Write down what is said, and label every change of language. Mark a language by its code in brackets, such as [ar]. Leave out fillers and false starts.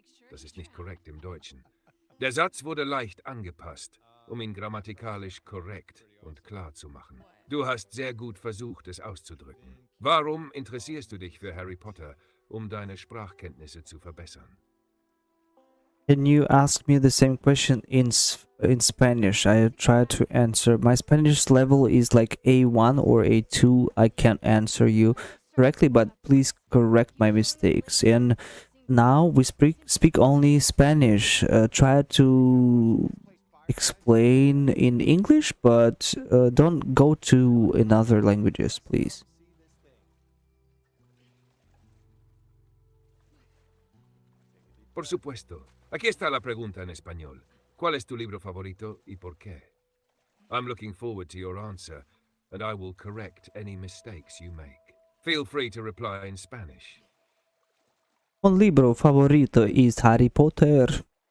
[de] Das ist nicht korrekt im Deutschen. Der Satz wurde leicht angepasst, um ihn grammatikalisch korrekt und klar zu machen. Du hast sehr gut versucht, es auszudrücken. Warum interessierst du dich für Harry Potter, um deine Sprachkenntnisse zu verbessern? [en] Can you ask me the same question in Spanish? I try to answer. My Spanish level is like A1 or A2. I can't answer you correctly, but please correct my mistakes. And now we speak only Spanish. Try to explain in English, but don't go to in other languages, please. [es] Por supuesto. Aquí está la pregunta en español. ¿Cuál es tu libro favorito y por qué? [en] I'm looking forward to your answer, and I will correct any mistakes you make. Feel free to reply in Spanish. [es] Un libro favorito is Harry Potter.